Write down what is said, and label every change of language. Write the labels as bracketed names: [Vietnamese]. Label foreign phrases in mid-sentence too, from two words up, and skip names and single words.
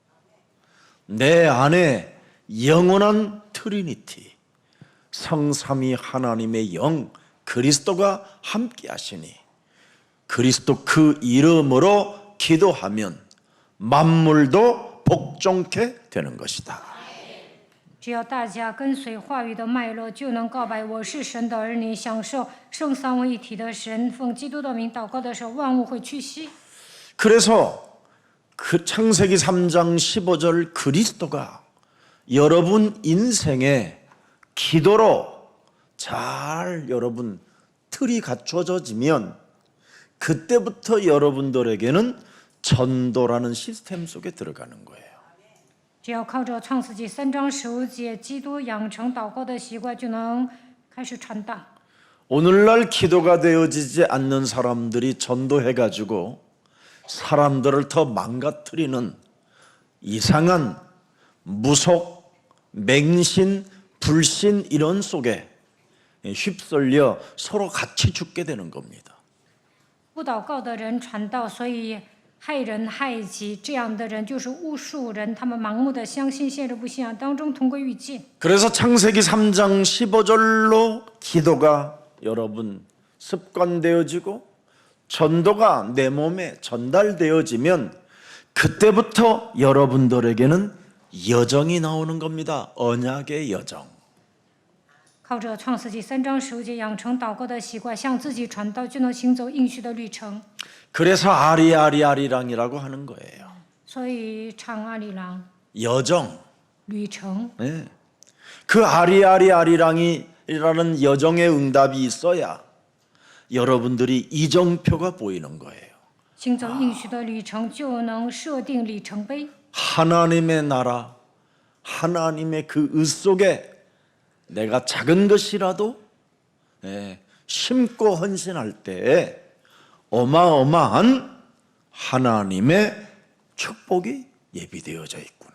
[Korean] 내 안에 영원한 트리니티, 성삼위 하나님의 영 그리스도가 함께 하시니 그리스도 그 이름으로 기도하면 만물도 복종케 되는 것이다. [Chinese] 只要大家跟随话语的脉络，就能告白我是神的儿女，享受圣三位一体的神。奉基督的名祷告的时候，万物会屈膝。 [Korean] 그래서 그 창세기 3장 15절 그리스도가 여러분 인생의 기도로 잘 여러분 틀이 갖춰져지면 그때부터 여러분들에게는 전도라는 시스템 속에 들어가는 거예요. [Chinese] 只要靠着创世纪3章15节，基督养成祷告的习惯，就能开始传道。 [Korean] 오늘날 기도가 되어지지 않는 사람들이 전도해가지고 사람들을 더 망가뜨리는 이상한 무속, 맹신, 불신 이런 속에 휩쓸려 서로 같이 죽게 되는 겁니다. [Chinese] 不祷告的人传道，所以害人害己。这样的人就是巫术人，他们盲目的相信，陷入不信仰当中，同归于尽。 [Korean] 그래서 창세기 3장 15절로 기도가 여러분 습관되어지고 전도가 내 몸에 전달되어지면 그때부터 여러분들에게는 여정이 나오는 겁니다. 언약의 여정. [Chinese] 靠着创世纪3章15节养成祷告的习惯，向自己传道，就能行走应许的旅程。 [Korean] 그래서 아리아리아리랑이라고 하는 거예요. [Chinese] 所以唱阿里郎 [Korean] 여정. [Chinese] 旅程， [Korean] 네. 그 아리아리아리랑이라는 여정의 응답이 있어야 여러분들이 이정표가 보이는 거예요. [Chinese] 行走应许的旅程，就能设定里程碑。 [Korean] 하나님의 나라, 하나님의 그 의 속에 내가 작은 것이라도 심고 헌신할 때에 어마어마한 하나님의 축복이 예비되어져 있구나.